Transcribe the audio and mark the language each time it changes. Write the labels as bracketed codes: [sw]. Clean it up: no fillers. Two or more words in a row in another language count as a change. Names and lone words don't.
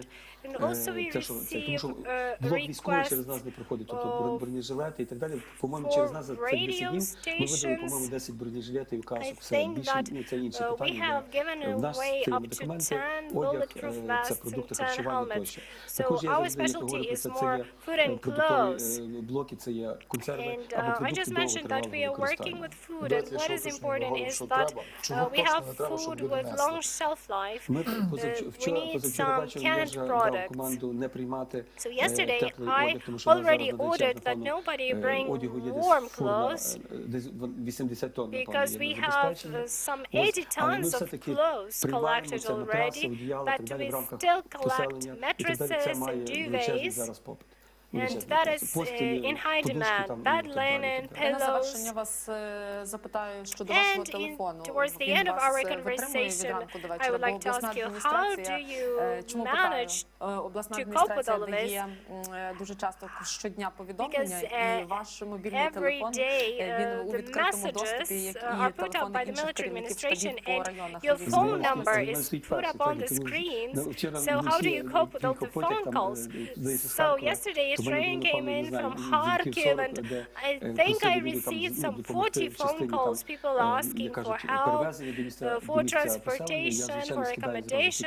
[en] And also we receive requests for radio stations. I think that we have given away up to 10 bulletproof vests and 10 helmets. So our our specialty is more food and clothes. [uk] Блоки це є консерви [en] And [uk] або [en] I [uk] продукти [en] just mentioned that we are [uk] довготривалого [en] working [uk] використання. [en] with food, and what is important is that we have food with long shelf life. [uk] Ми [en] We need [uk] позавчора [en] some [uk] бачили, я [en] canned [uk] ж дав [en] products. [uk] команду не приймати [en] So yesterday [uk] теплий [en] I [uk] одяг, тому що зараз [en] already [uk] величезна [en] ordered that [uk] фауна [en] nobody bring [uk] одягу є [en] warm [uk] десь фурна, [en] clothes [uk] десь 80 тонн, [en] because [uk] напевно, [en] we [uk] є [en] have [uk] забезпечені. [en] some [uk] Ось, [en] 80 [uk] але ми [en] tons of [uk] все-таки [en] clothes [uk] приймаємо [en] collected [uk] це матраси, [en] already, [uk] одіяла, так [en] but [uk] далі в [en] we [uk] рамках [en] still collect [uk] поселення. І так далі. Це [en] mattresses [uk] має [en] and [uk] величезний [en] duvets. [uk] зараз попит. [en] And that is in high demand. Bed linen, [uk] Я на завершення [en] pillows. [uk] вас запитаю щодо вашого телефону. [en] Towards the [uk] Він [en] end of [uk] вас [en] our [uk] витримує від [en] conversation, [uk] ранку до [en] I [uk] вечора, [en] would [uk] бо [en] like to [uk] обласна [en] ask you, how do [uk] адміністрація, [en] you [uk] чому питаю? [en] manage [uk] Обласна [en] to cope with all [uk] адміністрація [en] of [uk] дає дуже часто щодня повідомлення, [en] Because, [uk] і ваш мобільний [en] every [uk] телефон, [en] day, [uk] він у [en] the [uk] відкритому доступі, [en] messages [uk] як [en] are [uk] і [en] put up [uk] телефони [en] by the [uk] інших [en] military [uk] керівників [en] administration, [uk] штабів по [en] and [uk] районах. [en] your [uk] і [en] phone [uk] військових [en] number [uk] частин. [en] is put up on the screens, so how do you cope with all the phone calls? So yesterday a train came in from Kharkiv, and I think I received some 40 phone calls, people asking for help, for transportation, for accommodation.